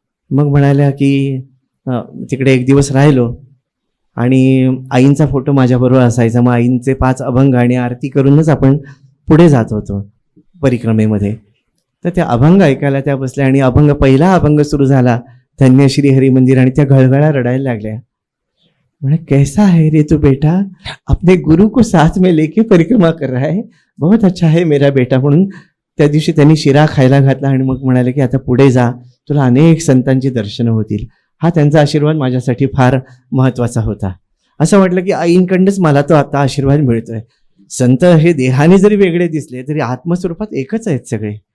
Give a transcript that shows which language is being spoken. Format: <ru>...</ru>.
<mr>मग म्हणाल्या की तिकडे एक दिवस राहिलो आणि आईंचा फोटो माझ्याबरोबर असायचा. मग आईंचे 5 अभंग आणि आरती करूनच आपण पुढे जात होतो परिक्रमेमध्ये. तर त्या अभंग ऐकायला त्या बसल्या आणि पहिला अभंग सुरू झाला, धन्य श्री हरी मंदिर, आणि त्या घळघळा रडायला लागल्या. म्हणे</mr> <hi>कैसा है रे तू बेटा, अपने गुरु को साथ में लेके परिक्रमा कर रहा है, बहुत अच्छा है मेरा बेटा.</hi> <mr>म्हणून त्या दिवशी त्यांनी शिरा खायला घातला आणि मग म्हणाले की आता पुढे जा, तुला अनेक संतांची दर्शनं होतील. हा त्यांचा आशीर्वाद माझ्यासाठी फार महत्त्वाचा होता. असं वाटलं की आईंकडनंच मला तो आता आशीर्वाद मिळतोय. संत हे देहाने जरी वेगळे दिसले तरी आत्मस्वरूपात एकच आहेत सगळे.</mr>